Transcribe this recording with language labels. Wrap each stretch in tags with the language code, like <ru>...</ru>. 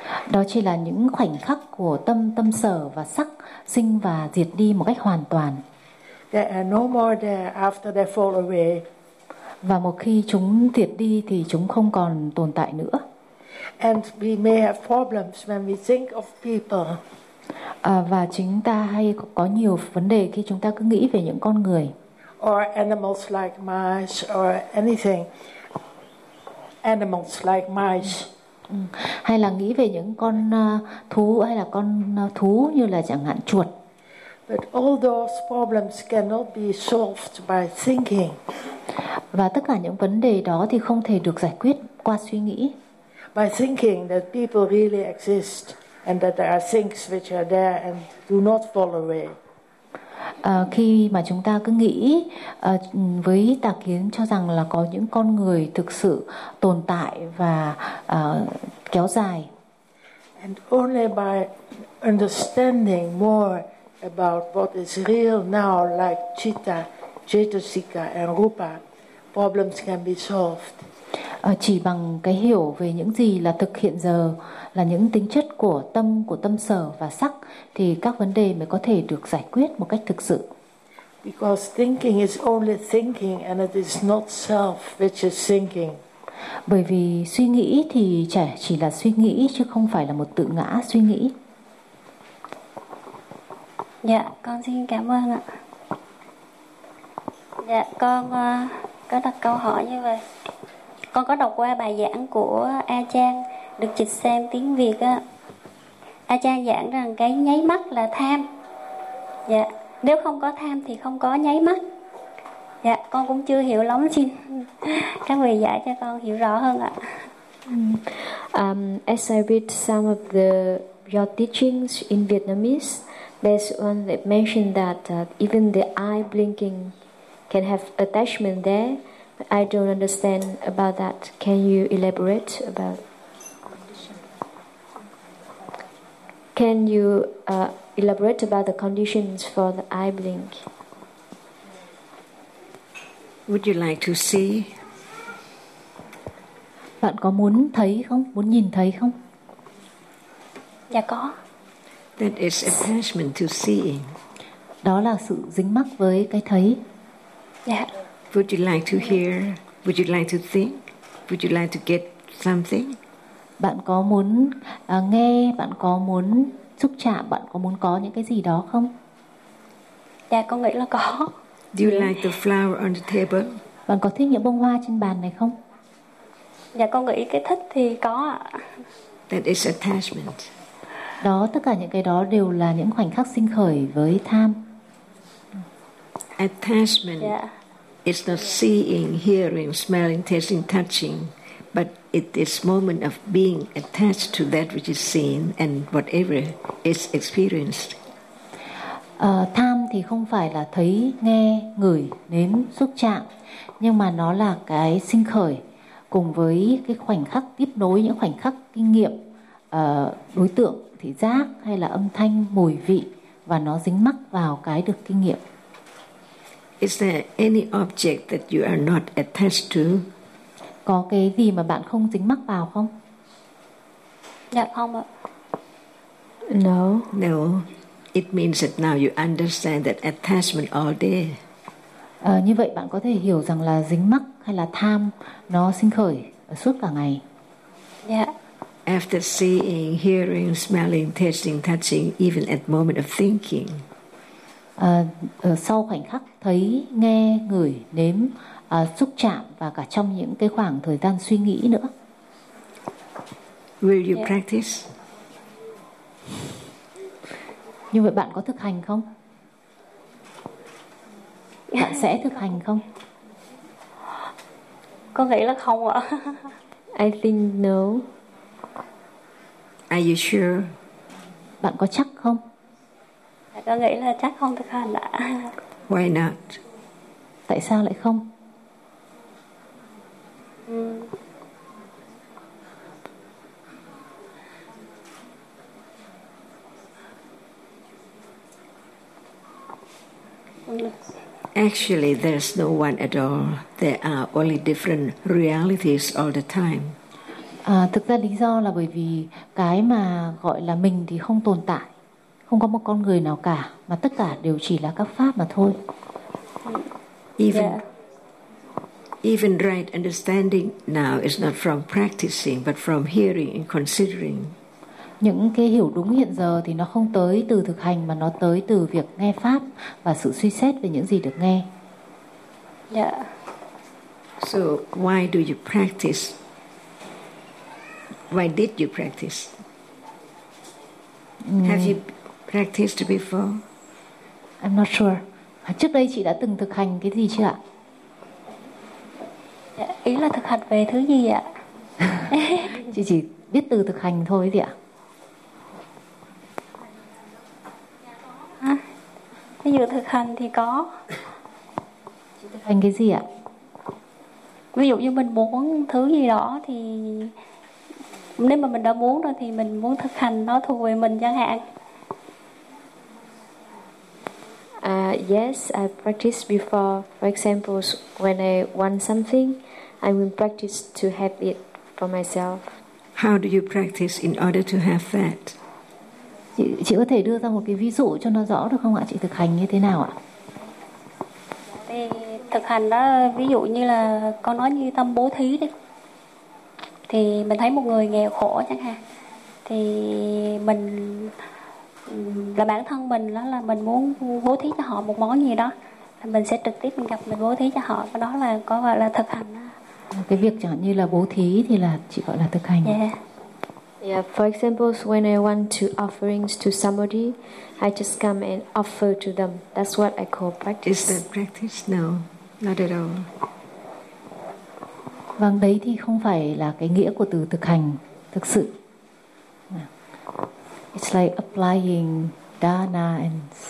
<vi>Đó chỉ là những khoảnh khắc của tâm, tâm sở và sắc sinh và diệt đi một cách hoàn toàn.</vi> <en>There are no more there after they fall away.</en> <vi>Và một khi chúng diệt đi thì chúng không còn tồn tại nữa.</vi> <en>And we may have problems when we think of people.</en> <vi>Và chúng ta hay có nhiều vấn đề khi chúng ta cứ nghĩ về những con người.</vi> <en>Or animals like mice or anything. Animals like mice.</en> <vi>Hay là nghĩ về những con thú, hay là con thú như là chẳng hạn chuột.</vi> <en>But all those problems cannot be solved by thinking.</en> <vi>Và tất cả những vấn đề đó thì không thể được giải quyết qua suy nghĩ.</vi> <en>By thinking that people really exist and that there are things which are there and do not fall away.</en> <vi>Khi mà chúng ta cứ nghĩ với tà kiến cho rằng là có những con người thực sự tồn tại và kéo dài.</vi> <en>And only by understanding more about what is real now, like citta, cetasika and rupa, problems can be solved.</en> <vi>Chỉ bằng cái hiểu về những gì là thực hiện giờ, là những tính chất của tâm sở và sắc, thì các vấn đề mới có thể được giải quyết một cách thực sự.</vi> <en>Because thinking is only thinking and it is not self which is thinking.</en> <vi>Bởi vì suy nghĩ thì chỉ là suy nghĩ chứ không phải là một tự ngã suy nghĩ. Dạ, con xin cảm ơn ạ. Dạ, con có đặt câu hỏi như vậy. Con có đọc qua bài giảng của A Chan, được dịch sang tiếng Việt á. A Chan giảng rằng cái nháy mắt là tham. Dạ, nếu không có tham thì không có nháy mắt. Dạ, con cũng chưa hiểu lắm, xin các vị giải cho con hiểu rõ hơn ạ.</vi> <en>As I read some of your teachings in Vietnamese, there's one that mentioned that even the eye blinking can have attachment there. I don't understand about that. Can you elaborate about? Can you elaborate about the conditions for the eye blink? Would you like to see?</en> <vi>Bạn có muốn thấy không? Muốn nhìn thấy không? Dạ có.</vi> <en>That is attachment to seeing.</en> <vi>Đó là sự dính mắc với cái thấy. Dạ.</vi> <en>Would you like to hear? Would you like to think? Would you like to get something?</en> <vi>Bạn có muốn nghe, bạn có muốn xúc chạm, bạn có muốn có những cái gì đó không? Dạ, con nghĩ là có.</vi> <en>Do you like the flower on the table?</en> <vi>Bạn có thích những bông hoa trên bàn này không? Dạ con nghĩ cái thích thì có ạ.</vi> <en>That is attachment.</en> <vi>Đó, tất cả những cái đó đều là những khoảnh khắc sinh khởi với tham.</vi> <en>Attachment is not seeing, hearing, smelling, tasting, touching, but it is moment of being attached to that which is seen and whatever is experienced.</en> <vi>Tham thì không phải là thấy, nghe, ngửi, nếm, xúc chạm, nhưng mà nó là cái sinh khởi cùng với cái khoảnh khắc tiếp nối, những khoảnh khắc kinh nghiệm, đối tượng thị giác hay là âm thanh, mùi vị, và nó dính mắc vào cái được kinh nghiệm.</vi> <en>Is there any object that you are not attached to?</en> <vi>Có cái gì mà bạn không dính mắc vào không? Dạ không ạ.</vi> <en>No. No. It means that now you understand that attachment all day.</en> <vi>Như vậy bạn có thể hiểu rằng là dính mắc hay là tham nó sinh khởi suốt cả ngày.</vi> <en>Yeah. After seeing, hearing, smelling, tasting, touching, even at moment of thinking.</en> <vi>Sau khoảnh khắc thấy, nghe, ngửi, nếm, xúc chạm và cả trong những cái khoảng thời gian suy nghĩ nữa.</vi> <en>Will you practice?</en> <vi>Như vậy bạn có thực hành không? Bạn sẽ thực hành không? Con nghĩ là không ạ.</vi> <en>I think no. Are you sure?</en> <vi>Bạn có chắc không? Con nghĩ là chắc không thực hành ạ.</vi> <en>Why not?</en> <vi>Tại sao lại không?</vi> <en>Actually, there's no one at all. There are only different realities all the time.</en> <vi>Thực ra lý do là bởi vì cái mà gọi là mình thì không tồn tại, không có một con người nào cả, mà tất cả đều chỉ là các pháp mà thôi.</vi> <en>Even right understanding now is not from practicing, but from hearing and considering.</en> <vi>Những cái hiểu đúng hiện giờ thì nó không tới từ thực hành mà nó tới từ việc nghe pháp và sự suy xét về những gì được nghe.</vi> <en>Yeah. So why do you practice? Why did you practice? Have you practiced before? I'm not sure.</en> <vi>Trước đây chị đã từng thực hành cái gì chưa ạ? Ý là thực hành về thứ gì ạ? Chị chỉ biết từ thực hành thôi gì ạ? Ví dụ thực hành thì có. Thực hành cái gì ạ? Ví dụ như mình muốn thứ gì đó thì nếu mà mình đã muốn rồi thì mình muốn thực hành nó thuộc về mình chẳng hạn.</vi> <en>Yes, I practiced before. For example, when I want something, I will practice to have it for myself. How do you practice in order to have that?</en> <vi>Chị có thể đưa ra một cái ví dụ cho nó rõ được không ạ? Chị thực hành như thế nào ạ? Thì thực hành đó, ví dụ như là con nói như tâm bố thí đi. Thì mình thấy một người nghèo khổ chẳng hạn. Thì mình là bản thân mình đó, là mình muốn bố thí cho họ một món gì đó. Thì mình sẽ trực tiếp mình gặp mình bố thí cho họ. Đó là có gọi là thực hành đó. Cái việc chẳng như là bố thí thì là chị gọi là thực hành.</vi> <en>Yeah, for example, when I want to offerings to somebody, I just come and offer to them. That's what I call practice. Is that practice? No, not at all.</en> <vi>Vâng, đấy thì không phải là cái nghĩa của từ thực hành thực sự.</vi> <en>It's like applying dana and...</en>